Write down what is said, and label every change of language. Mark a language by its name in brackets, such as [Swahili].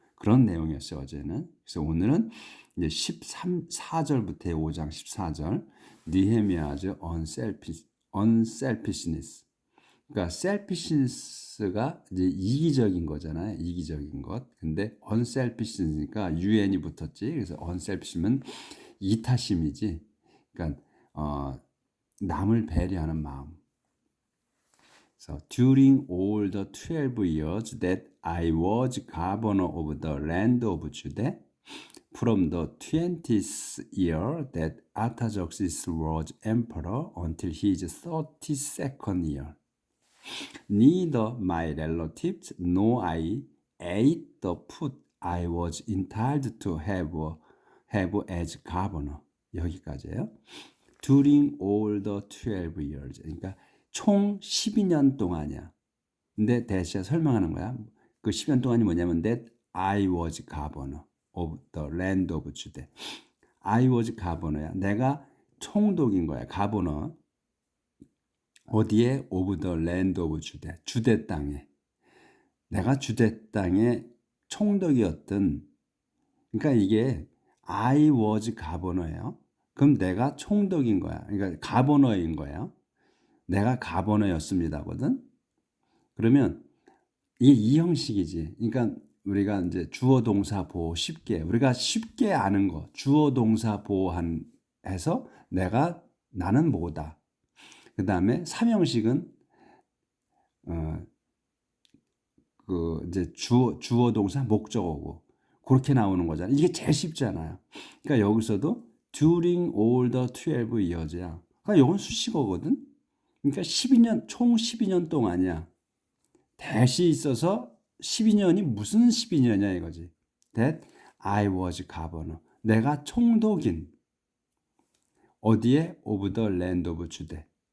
[Korean] 그런 내용이었어요, 어제는. 그래서 오늘은 이제 4절부터 5장 14절, 니헤미야즈 unselfishness. 그러니까 selfishness가 이제 이기적인 거잖아요. 이기적인 것. 근데 unselfish니까 un이 붙었지. 그래서 unselfish면 이타심이지. 그러니까 남을 배려하는 마음. [English] So during all the 12 years that I was governor of the land of Judah, from the 20th year that Artaxerxes was emperor until his 32nd year, neither my relatives nor I ate the food I was entitled to have as governor. [Korean] 여기까지예요. [English] During all the 12 years. [Korean] 그러니까 총 12년 동안이야. 근데 대시가 설명하는 거야. 그 12년 동안이 뭐냐면 [English] that I was governor of the land of Judah. [Korean] I was governor야. 내가 총독인 거야. governor. 어디에? [English] of the land of Judah. [Korean] 주대 땅에. 내가 주대 땅의 총독이었던, 그러니까 이게 [English] I was governor [Korean] 예요. 그럼 내가 총독인 거야. 그러니까 가버너인 거예요. 내가 가버너였습니다거든. 그러면 이게 이 형식이지. 그러니까 우리가 이제 주어 동사 보호 쉽게 우리가 쉽게 아는 거 주어 동사 보호한 해서 내가 나는 뭐다. 그다음에 삼형식은 어 그 이제 주어 동사 목적어고 그렇게 나오는 거잖아. 이게 제일 쉽잖아요. 그러니까 여기서도 [English] during all the 12 years야. [Korean] 그러니까 이건 수식어거든. 그러니까 12년 총 12년 동안이야. that이 있어서 12년이 무슨 12년이야 이거지. [English] That I was governor. [Korean] 내가 총독인 어디에 [English] of the land of 주대.